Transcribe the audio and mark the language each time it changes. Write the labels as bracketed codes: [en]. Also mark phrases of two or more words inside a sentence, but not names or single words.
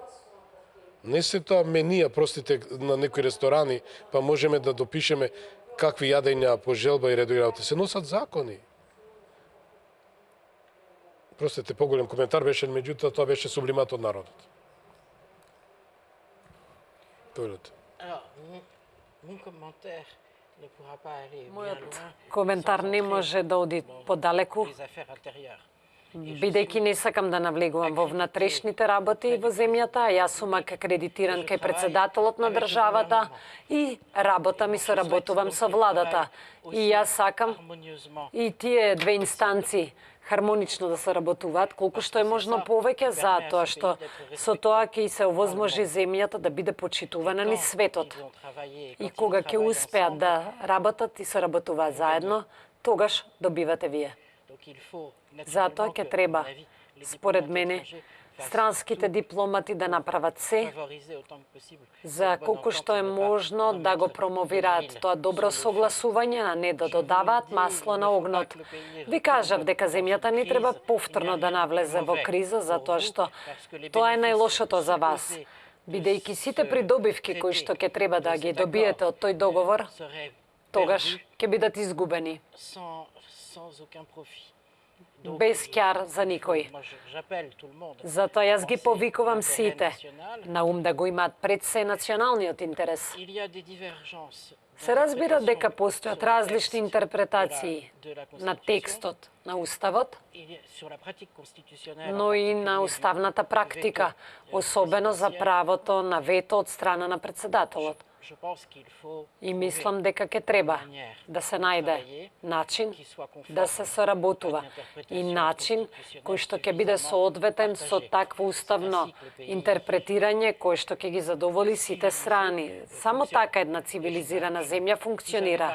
[mk] Не се тоа менија, простите, на некои ресторани, па можеме да допишеме какви јадења по желба и редови работи. Се носат закони. Простите, поголем коментар беше, меѓутоа тоа беше сублимат од народот. Повелете. [fr] Mon commentaire ne pourra pas aller bien [mk] Мојот [fr] loin [mk] коментар не може да оди подалеку, [fr] les affaires intérieures. [mk] бидејќи не сакам да навлегувам во внатрешните работи во земјата, јас сум акредитиран кај председателот на државата и работа ми соработувам со владата. И јас сакам [fr] Harmonieusement, [mk] и тие две инстанции хармонично да соработуваат колку што е можно повеќе, затоа што со тоа ќе се овозможи земјата да биде почитувана низ светот. [fr] ils vont travailler. [mk] И кога ќе успеат да работат и соработуваат заедно, тогаш добивате вие. [fr] Donc il faut [mk] Затоа ќе треба, според мене, странските дипломати да направат се [fr] favoriser autant que possible [mk] за колку што е можно да го промовираат тоа добро согласување, а не да додаваат масло на огнот. Ви кажав дека земјата не треба повторно да навлезе во криза, затоа што тоа е најлошото за вас. Бидејќи сите придобивки кои што ќе треба да ги добиете од тој договор, [fr] serait [mk] тогаш ќе бидат изгубени, [fr] sans aucun profit. [mk] без ќар за никој. [fr] Moi, j'appelle tout le monde. [mk] Затоа јас ги повикувам сите на ум да го имаат пред се националниот интерес. [fr] Il y a des divergences [mk] Се разбира дека постојат различни интерпретации на текстот на Уставот, [fr] sur la pratique constitutionnelle. [mk] но и на уставната практика, особено за правото на вето од страна на председателот. [fr] Je pense qu'il faut [mk] И мислам дека ќе треба да се најде начин да се соработува и начин кој што ќе биде соодветен со такво уставно интерпретирање кој што ќе ги задоволи сите страни. Само така една цивилизирана земја функционира.